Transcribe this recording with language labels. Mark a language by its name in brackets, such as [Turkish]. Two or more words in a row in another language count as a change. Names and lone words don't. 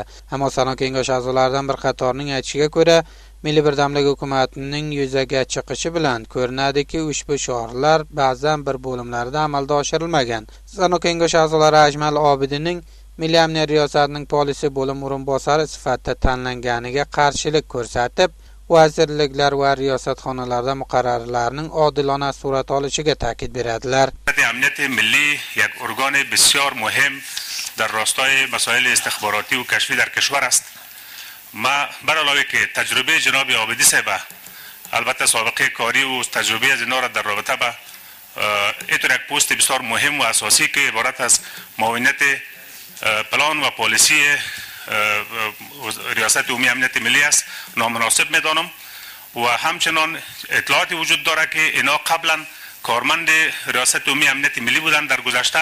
[Uzbek] Ammo Sanoq kengashi a'zolaridan bir qatorining aytishiga ko'ra, Milliy birdamlik hukumatining yuzaga chiqishi bilan ko'rinadiki, ushbu shiorlar ba'zan bir bo'limlarda amalga oshirilmagan. Sanoq kengashi a'zolari Ajmal Obidinning Milliy amniyat riyosatining polisi bo'lim o'rinbosari sifatida tanlanganiga qarshilik ko'rsatib, vazirliklar va riyosatxonalarda muqarrarlarning odilona surat olishiga ta'kid beradilar. [Persian] امنیت ملی یک ارگان بسیار مهم در راستای مسائل استخباراتی و کشفی در کشور است. ما بر علاوه که تجربه جناب عابدی صاحب البته سابقه کاری و تجربه از اینا را در رابطه با اینطور یک پست بسیار مهم و اساسی که عبارت از معاونت پلان و پالیسی ریاست عمومی امنیت ملی است نامناسب میدانم و همچنان اطلاعاتی وجود داره که اینا قبلا کارمند ریاست عمومی امنیت ملی بودن در گذشته.